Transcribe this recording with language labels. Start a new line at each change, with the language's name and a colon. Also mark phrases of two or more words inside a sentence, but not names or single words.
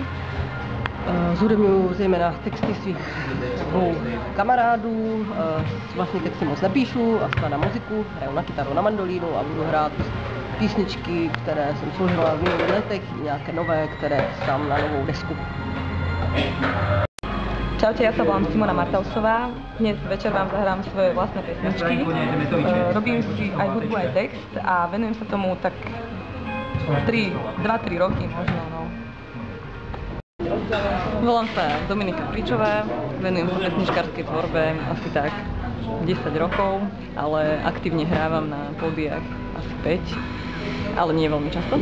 Czech: Zhudebňuji zejména texty svých dvou kamarádů, vlastní texty moc nepíšu a skládám muziku, hraju na kytaru, na mandolínu a budu hrát písničky, které jsem složila v minulých letech, nějaké nové, které chystám na novou desku.
Slovak: Čaute, ja sa volám Simona Martausová. Dnes večer vám zahrám svoje vlastné pesničky. Robím si aj hudbu, aj text a venujem sa tomu tak 2-3 roky možno. No. Volám sa Dominika Fričová, venujem sa pesničkárskej tvorbe asi tak 10 rokov, ale aktívne hrávam na pódiách asi 5, ale nie veľmi často.